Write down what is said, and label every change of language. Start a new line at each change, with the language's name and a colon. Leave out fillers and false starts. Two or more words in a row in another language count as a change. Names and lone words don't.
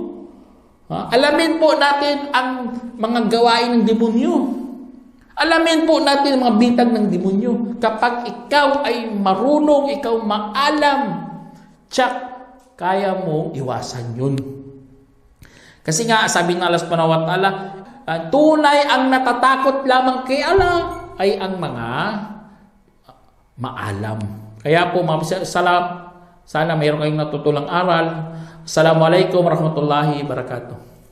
Filipino: Alamin po natin ang mga gawain ng demonyo. Alamin po natin ang mga bitag ng demonyo. Kapag ikaw ay marunong, ikaw maalam, tsak, kaya mong iwasan yun. Kasi nga, sabi ng Allah
Arabic: سبحانه وتعالى,
Filipino: tunay ang natatakot lamang kay Allah ay ang mga maalam. Kaya po, sana mayroon kayong natutulang aral.
Arabic: السلام عليكم ورحمة الله وبركاته.